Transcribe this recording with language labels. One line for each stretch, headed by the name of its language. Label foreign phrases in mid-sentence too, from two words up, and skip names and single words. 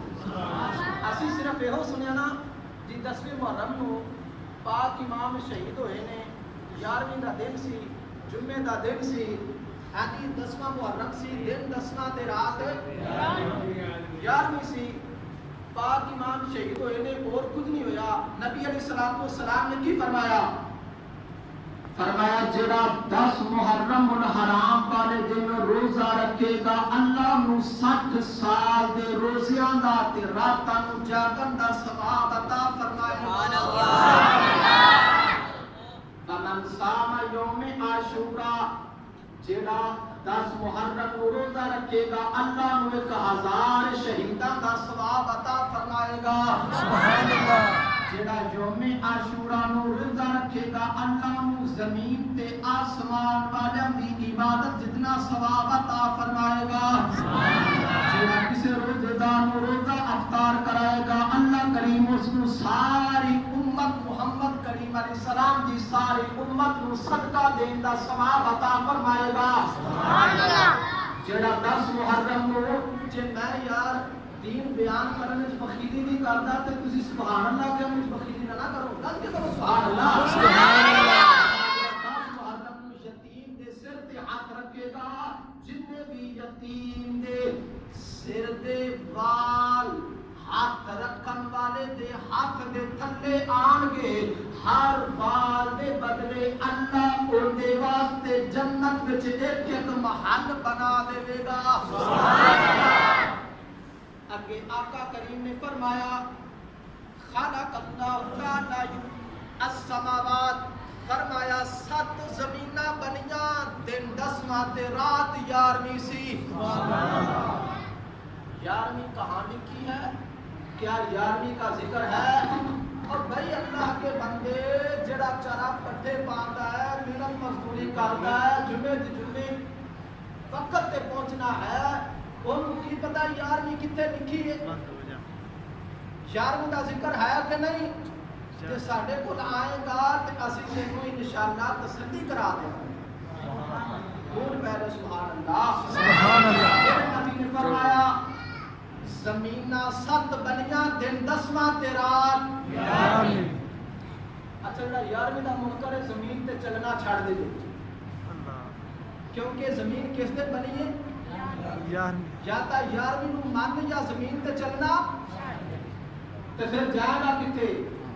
Punjabi: اسی صرف یہ سنیا نا جی 10ویں محرم نو پاک امام شہید ہوئے نے، 11ویں دا دن سی، جمعے دا دن سی، ہاں 10واں محرم سی، دن 10واں تے رات 11ویں سی، پاک امام شہید ہوئے نے، اور کچھ نہیں ہویا۔ نبی
Arabic: علیہ الصلوۃ والسلام
Punjabi: نے کی فرمایا؟ فرمایا جڑا 10 محرم الحرام والے دن روزہ رکھے گا اللہ نو 60 سال دے روزیاں دا تے راتاں نو جاگن دا ثواب عطا فرمائے گا۔
Arabic: فمن صام یوم عاشورا،
Punjabi: جڑا 10 محرم کو روزہ رکھے گا اللہ نو 1000 شہیداں دا ثواب عطا فرمائے گا،
Arabic: سبحان اللہ۔
Punjabi: جڑا یوم عاشورا نو روزہ رکھے گا اللہ نو زمین تے آسمان والیاں دی عبادت جتنا ثواب عطا فرمائے گا، جڑا کسی روزے دار نو روزہ افطار کرائے گا اللہ کریم اس کو ساری امت محمد کریم
Arabic: علیہ السلام
Punjabi: دی ساری امت نو صدقہ دین دا ثواب عطا فرمائے گا،
Arabic: سبحان اللہ۔
Punjabi: جڑا 10 محرم نو جے میں یار دین بیان کرنے وچ بخیلی نہیں کردا تے تسی
Arabic: سبحان اللہ
Punjabi: کہ مجھ بخیلی نہ کرو، گل کے کرو
Arabic: سبحان اللہ، سبحان اللہ۔
Punjabi: 10 محرم نو یتیم دے سر تے ہاتھ رکھے گا، جتنے بھی یتیم دے سر دے وال ہاتھ رکھن والے دے ہاتھ دے تھلے آن گے، ہر وال دے بدلے اللہ ان دے واسطے جنت وچ ایک محل بنا دے گا،
Arabic: سبحان اللہ۔
Punjabi: آگے آقا کریم نے فرمایا
Arabic: خلق اللہ تعالی السماوات،
Punjabi: فرمایا 7 زمیناں بنیاں دن 10واں تے رات 11ویں سی، 11ویں کہانی کی ہے؟
Urdu: کیا 11ویں کا ذکر ہے؟ اور بھائی اللہ کے بندے
Punjabi: جڑا چارا پٹھے پاندا ہے،
Urdu: محنت مزدوری کرتا ہے،
Punjabi: جمعے وقت تے پہنچنا ہے، انہوں کی پتہ 11ویں کتنے لکھی ہے؟
Urdu: 11ویں کا ذکر ہے کہ نہیں؟
Punjabi: کہ ساڈے کول آئے گا تے اسی تینوں انشاءاللہ تسلی کرا دیں گے، کون پہلے
Arabic: سبحان اللہ، سبحان اللہ۔
Punjabi: نبی نے فرمایا زمیناں 7 بنیاں دن 10واں تے رات 11ویں۔ اچھا جڑا 11ویں دا منکر ہے زمین تے چلنا چھڑ دے، کیونکہ زمین کس دن بنی ہے؟ یا تا 11ویں نو من یا زمین تے چلنا تے پھر جائے گا کتے؟